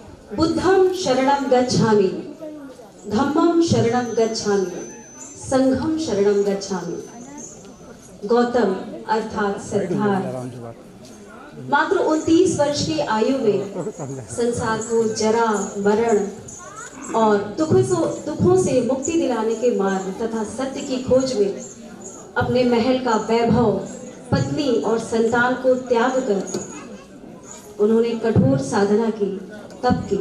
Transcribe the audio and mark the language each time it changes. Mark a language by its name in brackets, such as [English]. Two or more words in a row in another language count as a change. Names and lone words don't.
[Pali] बुद्धं शरणं गच्छामि, धम्मं शरणं गच्छामि, संघं शरणं गच्छामि। [Hindi] गौतम अर्थात सिद्धार्थ मात्र 29 वर्ष की आयु में संसार को जरा, मरण और दुखों से मुक्ति दिलाने के मार्ग तथा सत्य की खोज में अपने महल का वैभव, पत्नी और संतान को त्याग कर उन्होंने कठोर साधना की, तप की।